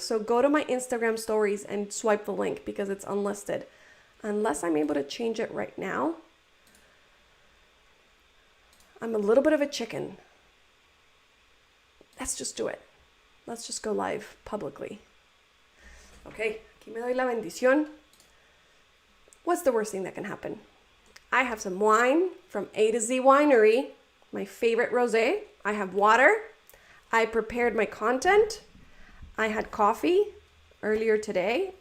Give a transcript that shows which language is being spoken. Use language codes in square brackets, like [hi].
[en] So go to my Instagram stories and swipe the link because it's unlisted. Unless I'm able to change it right now. I'm a little bit of a chicken. Let's just do it. Let's just go live publicly. [es] Okay, aquí me doy la bendición. [en] What's the worst thing that can happen? I have some wine from A to Z Winery, my favorite rosé. I have water. I prepared my content. I had coffee earlier today.